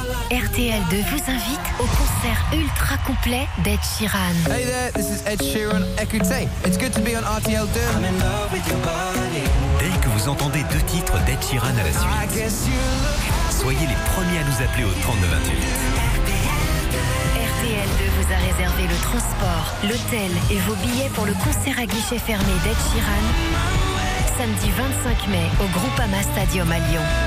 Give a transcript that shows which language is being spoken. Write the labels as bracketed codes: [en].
[fr] RTL2 vous invite au concert ultra complet d'Ed Sheeran. [en] Hey there, this is Ed Sheeran. Écoutez, it's good to be on RTL2. I'm in love with your body. [fr] Dès que vous entendez deux titres d'Ed Sheeran à la suite, soyez les premiers à nous appeler au 3228. RTL2 vous a réservé le transport, l'hôtel et vos billets pour le concert à guichet fermé d'Ed Sheeran. Samedi 25 mai au Groupama Stadium à Lyon.